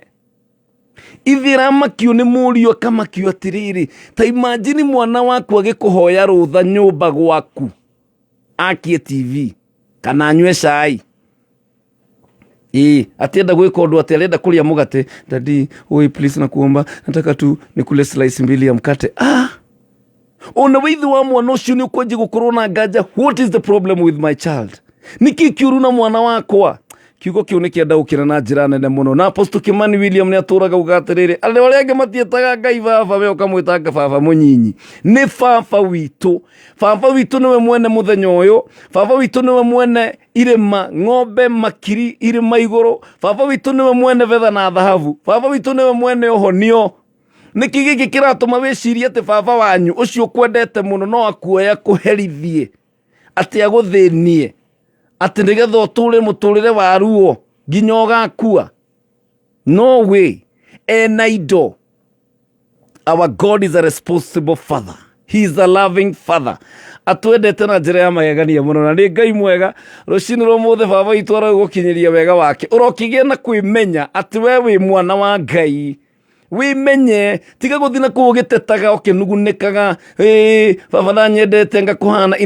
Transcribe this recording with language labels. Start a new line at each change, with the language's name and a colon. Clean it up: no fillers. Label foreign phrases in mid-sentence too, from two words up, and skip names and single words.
Kikuyu: Ithe ramakio nĩ mũriũ akamakio atĩrĩrĩ, ta imagine mwana waku agĩkũhoya rũtha nyũmba gwaku akie TV kana anyue cai, atienda gwĩka ũndũ atĩ arenda kũrĩa mũgate, dadi oi please
Swahili: nakuomba nataka tu nikule slice mbili ya mkate.
Kikuyu: Ona weithe wa mwana ũcio nĩ ũkwanjia gũkorwo na nganja,
English: what is the problem with my child?
Kikuyu: Nĩkĩ kĩũru na mwana wakwa? Kiugo kĩu nĩ kĩenda gũkĩra na njĩra nene mũno, na Apostle Kimani William nĩ atũraga uga atĩrĩrĩ, arĩa arĩa angĩ matiĩtaga Ngai baba, we ũkamwĩtanga baba mũnyinyi. Nĩ baba witũ, baba witũ nĩwe mwene mũthenya ũyũ, baba witũ nĩwe mwene irĩma, ng'ombe, makiri, irĩma igũrũ, baba witũ nĩwe mwene betha na thahabu, baba witũ nĩwe mwene ũhonio. Nĩkĩ gĩkĩ kĩratũma wĩcirie atĩ baba wanyu ũcio ũkwendete mũno no akuoya kũherithie, atĩ agũthĩnie, atĩ nĩgetha ũtũre mũtũrĩre wa ruo nginya ũgakua?
English: No way. enaido. Our God is a responsible father. He is a loving father.
Kikuyu: Atwendete na njira ya magegania muno na ni Ngai mwega. Rucini rumuthe baba itu aragukinyiria wega wake. Urokigia na kwimenya ati we wi mwana wa Ngai. Wimenye tiga guthina kugitetaga ukinugunikaga baba nanyendete ngakuhana.